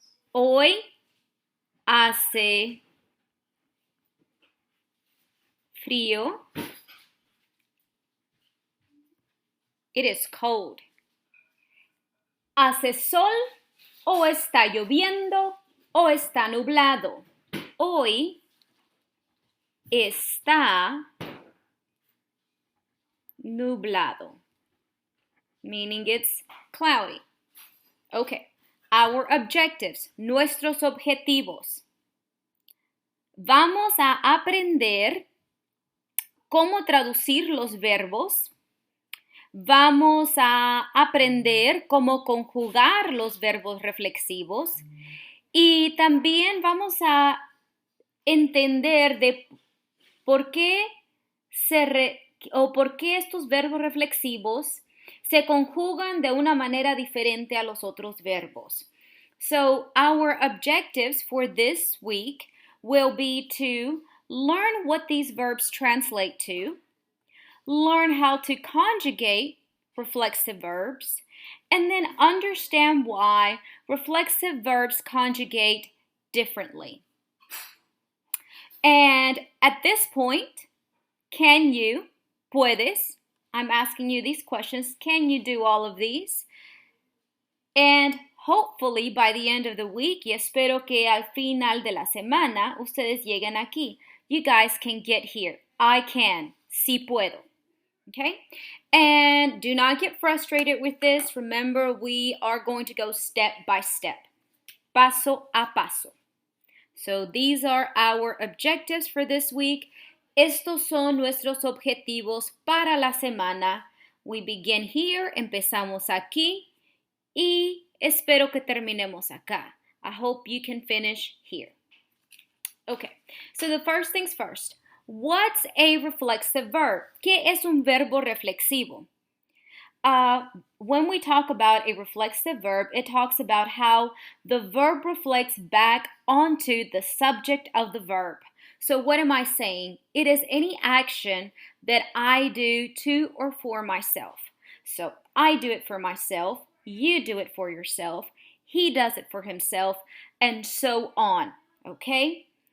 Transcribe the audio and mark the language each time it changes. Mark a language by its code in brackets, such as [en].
[es] Hoy hace frío. [en] It is cold. [es] ¿Hace sol o está lloviendo o está nublado? Hoy está nublado, [en] meaning it's cloudy. Okay, our objectives, [es] nuestros objetivos. Vamos a aprender cómo traducir los verbos. Vamos a aprender cómo conjugar los verbos reflexivos y también vamos a entender de por qué estos verbos reflexivos se conjugan de una manera diferente a los otros verbos. [en] So our objectives for this week will be to learn what these verbs translate to, learn how to conjugate reflexive verbs, and then understand why reflexive verbs conjugate differently. And at this point, puedes, I'm asking you these questions, can you do all of these? And hopefully by the end of the week, [es] y espero que al final de la semana, ustedes lleguen aquí. [en] You guys can get here. I can. [es] Sí puedo. [en] Okay? And do not get frustrated with this. Remember, we are going to go step by step. [es] Paso a paso. [en] So these are our objectives for this week. [es] Estos son nuestros objetivos para la semana. [en] We begin here, [es] empezamos aquí, y espero que terminemos acá. [en] I hope you can finish here. Okay, so the first things first. What's a reflexive verb? [es] ¿Qué es un verbo reflexivo? [en] When we talk about a reflexive verb, it talks about how the verb reflects back onto the subject of the verb. So what am I saying? It is any action that I do to or for myself. So I do it for myself, you do it for yourself, he does it for himself, and so on, okay?